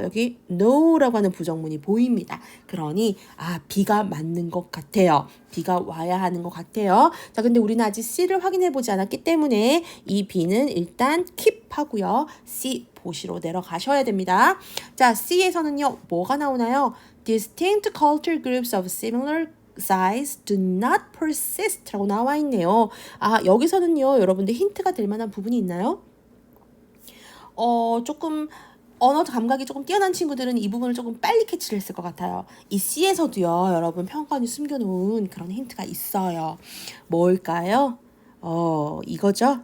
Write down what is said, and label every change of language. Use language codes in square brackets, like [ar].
[ko] 여기 no라고 하는 부정문이 보입니다. 그러니 B가 맞는 것 같아요. B가 와야 하는 것 같아요. 자, 근데 우리는 아직 C를 확인해 보지 않았기 때문에 이 B는 일단 keep 하고요. C 보시로 내려가셔야 됩니다. 자, C에서는요. 뭐가 나오나요? [en] Distinct culture groups of similar size do not persist [ko] 라고 나와 있네요. 여기서는요. 여러분들 힌트가 될 만한 부분이 있나요? 조금 언어 감각이 조금 뛰어난 친구들은 이 부분을 조금 빨리 캐치를 했을 것 같아요. 이 C에서도요, 여러분 평가원이 숨겨놓은 그런 힌트가 있어요. 뭘까요? 이거죠.